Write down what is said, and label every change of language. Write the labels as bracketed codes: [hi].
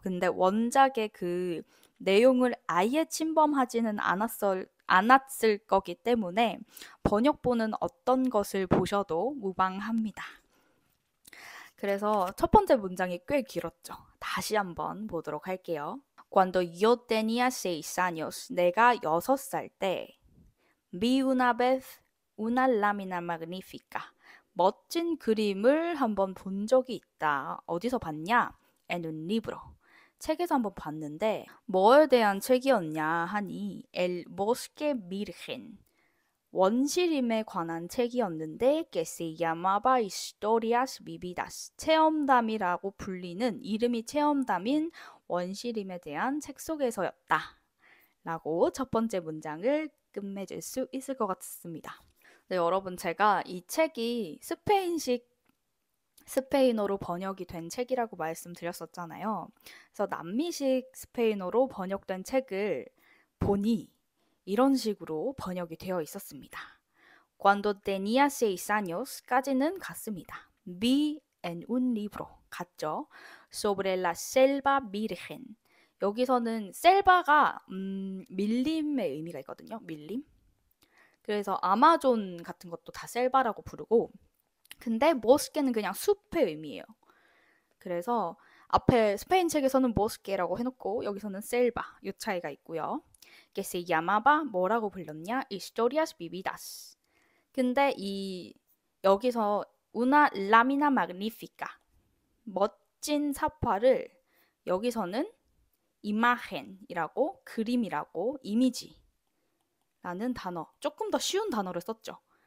[ko] 근데 원작의 그 내용을 아예 침범하지는 않았을 거기 때문에 번역본은 어떤 것을 보셔도 무방합니다. 그래서 첫 번째 문장이 꽤 길었죠. 다시 한번 보도록 할게요. [es] Cuando yo tenía 6 años, [ko] 내가 6살 때 [es] vi una vez una lámina magnífica. [ko] 멋진 그림을 한번 본 적이 있다. 어디서 봤냐? [es] En un libro. [ko] 책에서 한번 봤는데 뭐에 대한 책이었냐 하니 [es] El bosque virgen. [ko] 원시림에 관한 책이었는데 [es] que se llamaba Historias Vividas. [ko] 체험담이라고 불리는 이름이 체험담인 원시림에 대한 책 속에서였다. 라고 첫 번째 문장을 끝맺을 수 있을 것 같습니다. 네, 여러분 제가 이 책이 스페인어로 번역이 된 책이라고 말씀드렸었잖아요. 그래서 남미식 스페인어로 번역된 책을 보니 이런 식으로 번역이 되어 있었습니다. [es] Cuando tenía 6 años [ko] 까지는 같습니다. [es] Vi en un libro [ko] 같죠? [es] Sobre la selva virgen. [ko] 여기서는 셀바가 밀림의 의미가 있거든요. 밀림. 그래서 아마존 같은 것도 다 셀바라고 부르고 근데 모스케는 그냥 숲의 의미예요. 그래서 앞에 스페인 책에서는 모스케라고 해놓고 여기서는 셀바 이 차이가 있고요. [es] que se llamaba [ko] 뭐라고 불렸냐? [es] Historias vividas. [ko] 근데 여기서 [es] una lámina magnífica [ko] 멋진 사파를 여기서는 imagen이라고 그림이라고 이미지 라는 단어, 조금 더 쉬운 단어를 썼죠.